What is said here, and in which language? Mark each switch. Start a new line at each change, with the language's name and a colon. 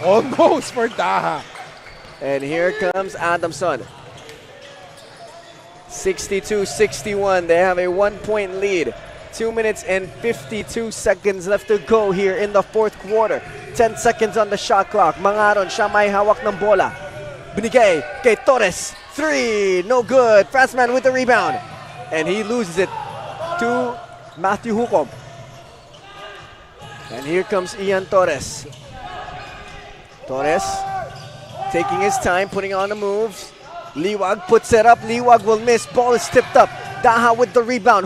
English: Almost for Daha. And here comes Adamson. 62-61. They have a 1-point lead. 2 minutes and 52 seconds left to go here in the fourth quarter. 10 seconds on the shot clock.
Filipino: Mangaron, siya may hawak ng bola. Binigay kay
English: Torres. Three. No good. Franzman with the rebound. And he loses it to Matthew Hukom. And here comes Ian Torres. Torres taking his time, putting on the moves. Liwag puts it up. Liwag will miss. Ball is tipped up. Daha with the rebound.